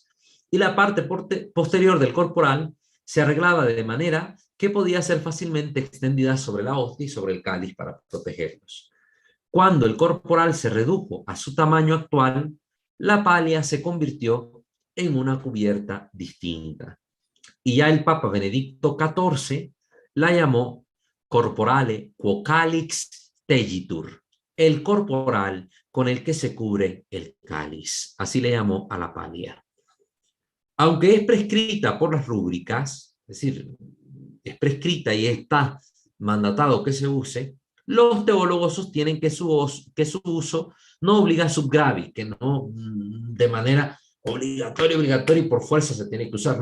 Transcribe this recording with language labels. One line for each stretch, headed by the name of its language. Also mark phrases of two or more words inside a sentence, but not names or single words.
Spanish: Y la parte posterior del corporal se arreglaba de manera que podía ser fácilmente extendida sobre la hostia y sobre el cáliz para protegerlos. Cuando el corporal se redujo a su tamaño actual, la palia se convirtió en una cubierta distinta. Y ya el Papa Benedicto XIV la llamó
Latin: corporale quo calix tegitur,
Spanish: el corporal con el que se cubre el cáliz. Así le llamó a la palia. Aunque es prescrita por las rúbricas, es decir, es prescrita y está mandatado que se use, los teólogos sostienen que su uso no obliga a
Latin: sub gravi,
Spanish: que no de manera obligatoria y por fuerza se tiene que usar.